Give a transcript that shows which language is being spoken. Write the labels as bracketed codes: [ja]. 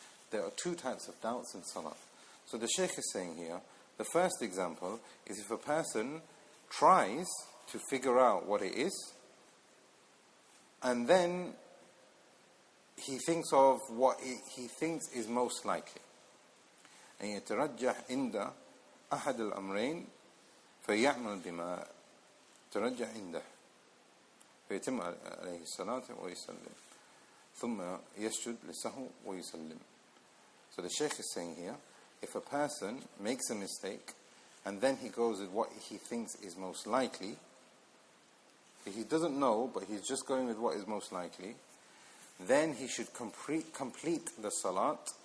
[en] There are two types of doubts in salah. So the Shaykh is saying here, the first example is if a person tries to figure out what it is, and then he thinks of what he thinks is most likely. [ar] أن يترجح عند أحد الأمرين فيعمل بما ترجح عنده فيتم عليه الصلاة ويسلم ثم يسجد للسهو ويسلم. [en] So the Shaykh is saying here, if a person makes a mistake and then he goes with what he thinks is most likely, he doesn't know, but he's just going with what is most likely, then he should complete the salat.